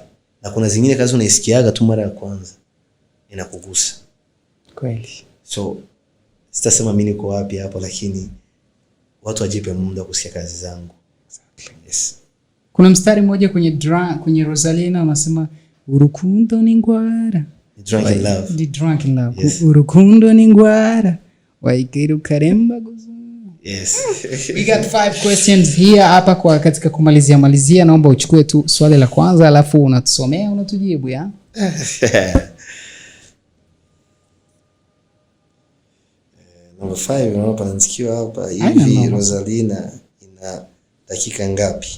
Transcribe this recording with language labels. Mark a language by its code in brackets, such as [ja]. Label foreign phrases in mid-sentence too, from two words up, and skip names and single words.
[sw] Na kuna zingine kazi unaisikiaga tu mara ya kwanza inakugusa. Kweli. So sitasema mimi niko wapi hapo, lakini watu wajipe muda kusikia kazi zangu. Kuna mstari mmoja kwenye Rosalina unasema [rw] urukundo ni ngwara. [en] The Drunken Love. [rw] Urukundo ni ngwara. Waikiru karemba guzu. [en] We got 5 questions here [sw] hapa kwa katika kumalizia. Naomba uchukue tu swali la kwanza alafu unatusomea unatujibu ya. Number 5 unaona panaandikiwa hapa hivi Rosalina ina dakika ngapi?